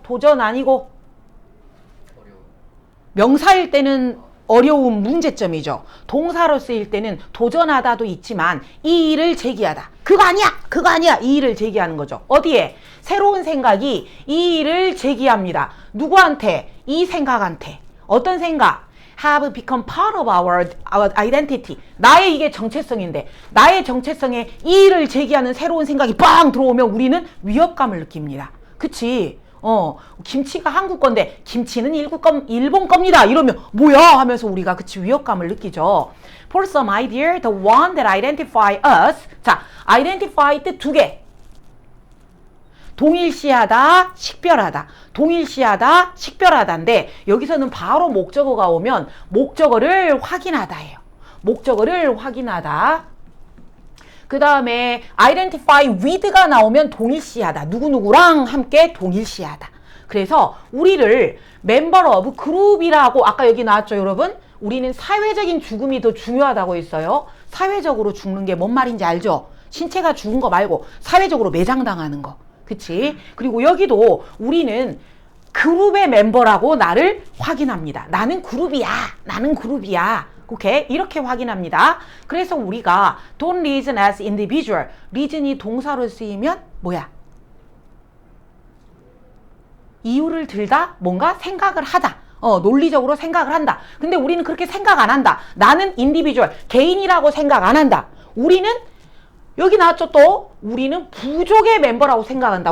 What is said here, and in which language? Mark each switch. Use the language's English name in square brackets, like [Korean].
[Korean] 도전 아니고 명사일 때는 어려운 문제점이죠. 동사로 쓰일 때는 도전하다도 있지만 이 일을 제기하다. 그거 아니야. 이 일을 제기하는 거죠. 어디에? 새로운 생각이 이 일을 제기합니다. 누구한테? 이 생각한테. 어떤 생각? [English] have become part of our identity. [Korean] 나의 이게 정체성인데 나의 정체성에 이 일을 제기하는 새로운 생각이 빵 들어오면 우리는 위협감을 느낍니다. 그치? 김치가 한국 건데 김치는 일본 겁니다. 이러면 뭐야 하면서 우리가 그치 위협감을 느끼죠. [English] For some idea, the one that identify us. [Korean] 자, identify 뜻 두 개. 동일시하다, 식별하다. 동일시하다, 식별하다인데 여기서는 바로 목적어가 오면 목적어를 확인하다예요. 목적어를 확인하다. 그 다음에 identify with가 나오면 동일시하다. 누구누구랑 함께 동일시하다. 그래서 우리를 [English] member of group [Korean] 이라고 아까 여기 나왔죠, 여러분? 우리는 사회적인 죽음이 더 중요하다고 했어요. 사회적으로 죽는 게 뭔 말인지 알죠? 신체가 죽은 거 말고 사회적으로 매장당하는 거. 그치? 그리고 여기도 우리는 그룹의 멤버라고 나를 확인합니다. 나는 그룹이야. 오케이? 이렇게 확인합니다. 그래서 우리가 [English] don't reason as individual. [Korean] reason이 동사로 쓰이면 뭐야? 이유를 들다 뭔가 생각을 하다. 논리적으로 생각을 한다. 근데 우리는 그렇게 생각 안 한다. 나는 individual, 개인이라고 생각 안 한다. 우리는 여기 나왔죠 또? 우리는 부족의 멤버라고 생각한다.